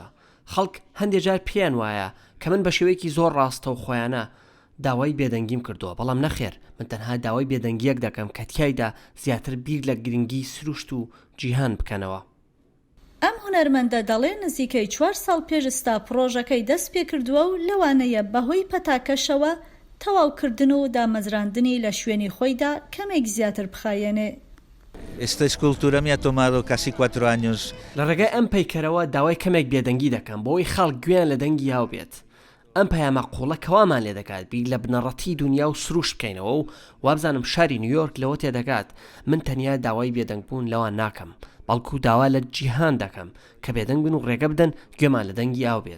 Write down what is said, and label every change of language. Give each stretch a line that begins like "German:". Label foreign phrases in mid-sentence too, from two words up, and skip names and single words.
Central Kurdish: خەڵک هەندێک جار پێیان وایە کە من بە شێوەیەکی زۆر ڕاستە و خۆیانە داوای بێدەنگیم کردووە، بەڵام نەخێر، من تەنها داوای بێدەنگیەک دەکەم کە تیایدا زیاتر بیر لە گرنگی سروشت و جیهان بکەنەوە. ئەم هونەرمەندە دەڵێ نزیکەی 4 ساڵ پێش ستا پرۆژەکەی دەست پێ کردووە و لەوانەیە بەهۆی پەتاکەشەوە تەواوکردن و دامەزراندنی لە شوێنی خۆیدا کەمێک زیاتر بخایێنێ.
Spanish: Esta escultura me ha tomado casi 4 años.
Central Kurdish: لە ڕێگای ئەم پەیکەرەوە داوای کەمێک بێدەنگی دەکەم بۆەوەی خەڵک گوێیان لە دەنگی یاو بێت. ئەم پەیامە قوڵە کەوامان لێ دەکات بیر لە بنەڕەتی دنیا و سروش بکەینەوە و وابزانم شاری نیویۆرک لەوە تێدەکات من تەنیا داوای بێدەنگبوون لەوان ناکەم بەڵکو داوا لە جیهان دەکەم کە بێدەنگ بن و ڕێگە بدەن گوێمان لە دەنگی یاو بێت.